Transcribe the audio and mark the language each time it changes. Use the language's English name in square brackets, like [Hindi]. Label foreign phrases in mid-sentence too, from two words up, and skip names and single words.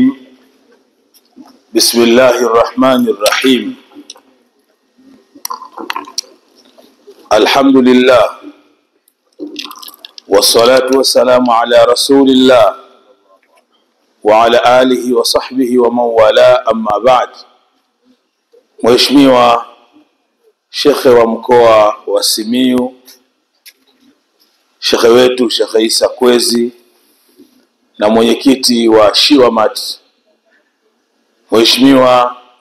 [Arabic] بسم الله الرحمن الرحيم. الحمد لله والصلاة والسلام على رسول الله وعلى آله وصحبه ومن والاه. أما بعد. [Swahili] Mheshimiwa Shekhe wa mkoa wa Simiyu, Shekhe wetu Shekhe Isa Kwezi na mwenyekiti wa Shiwamat, Mheshimiwa